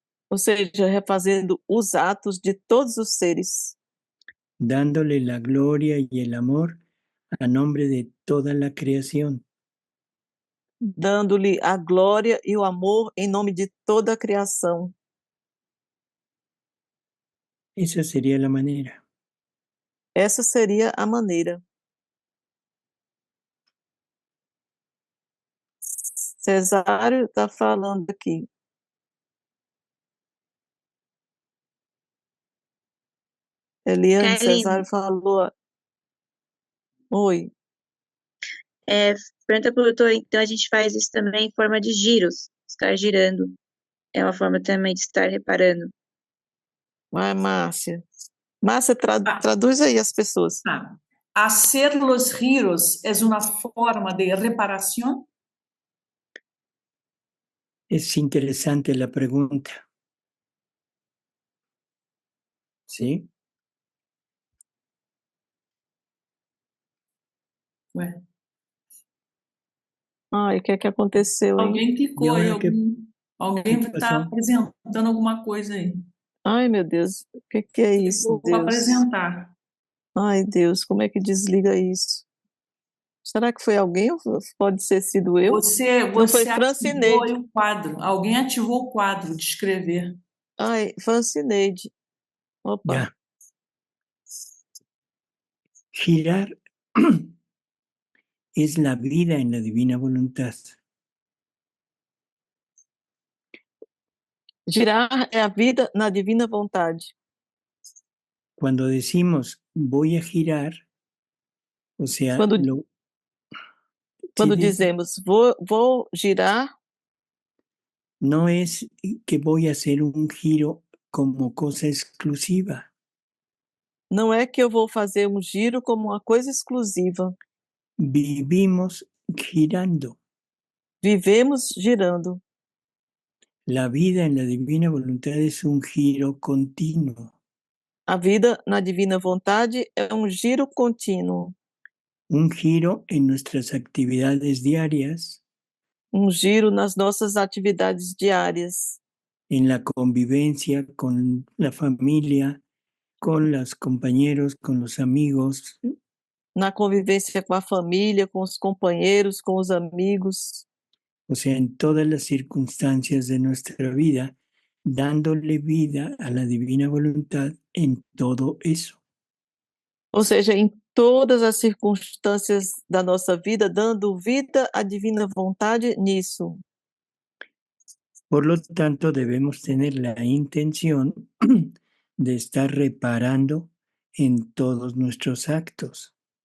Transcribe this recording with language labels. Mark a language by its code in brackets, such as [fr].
[pt] Ou seja, refazendo os atos de todos os seres. [es] Dándole la gloria y el amor a nombre de toda la creación. [pt] Dando-lhe a glória e o amor em nome de toda a criação. [es] Esa sería la manera. [pt] Essa seria a maneira. Cesário está falando aqui. Eliane, Cesário falou. Oi. Pergunta para o doutor, então a gente faz isso também em forma de giros, estar girando. É uma forma também de estar reparando. Vai, Márcia. Márcia, traduz aí as pessoas. [es] Hacer los giros es una forma de reparación. Es interesante la pregunta. ¿Sí? [pt] Ué. Ai, o que é que aconteceu, hein? Alguém clicou aí, alguém está apresentando alguma coisa aí. Ai, meu Deus, o que é isso, Vou Deus? apresentar. Ai, Deus, como é que desliga isso? Será que foi alguém ou pode ser sido eu? Você Não foi ativou Francineide. aí o quadro. Alguém ativou o quadro de escrever. Ai, Francineide. Opa. [es] Ya. Girar es la vida en la divina voluntad. [pt] Girar é a vida na divina vontade. [es] Cuando decimos voy a girar, o sea, [pt] Quando dizemos vou girar, [es] no es que voy a hacer un giro como cosa exclusiva. [pt] não é que eu vou fazer um giro como uma coisa exclusiva. [es] Vivimos girando. [pt] Vivemos girando. [es] La vida en la divina voluntad es un giro continuo. [pt] A vida na divina vontade é um giro contínuo. [es] Un giro en nuestras actividades diarias, [pt] Um giro nas nossas atividades diárias, [es] en la convivencia con la familia, con los compañeros, con los amigos, [pt] na convivência com a família, com os companheiros, com os amigos, [es] o sea, en todas las circunstancias de nuestra vida, dándole vida a la divina voluntad en todo eso. [pt] ou seja, em todas as circunstâncias da nossa vida, dando vida à divina vontade nisso. [es] Por lo tanto, debemos tener la intención de estar reparando en todos nuestros actos.